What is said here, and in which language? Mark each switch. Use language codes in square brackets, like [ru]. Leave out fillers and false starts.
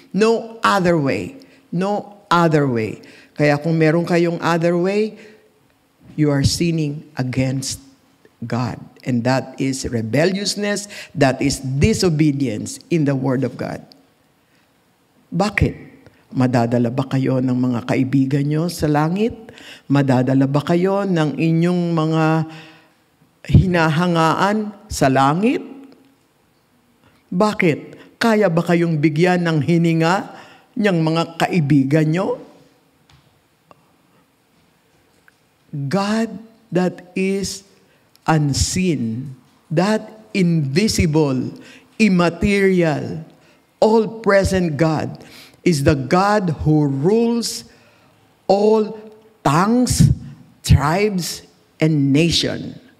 [en] No other way. No other way. [tl] Kaya kung meron kayong [en] other way, you are sinning against God. And that is rebelliousness, that is disobedience in the Word of God. [tl] Bakit? Madadala ba kayo ng mga kaibigan nyo sa langit? Madadala ba kayo ng inyong mga hinahangaan sa langit? Bakit? Kaya ba kayong bigyan ng hininga niyang mga kaibigan nyo? [en] God that is unseen, that invisible, immaterial, all-present God is the God who rules all tongues, tribes, and nation.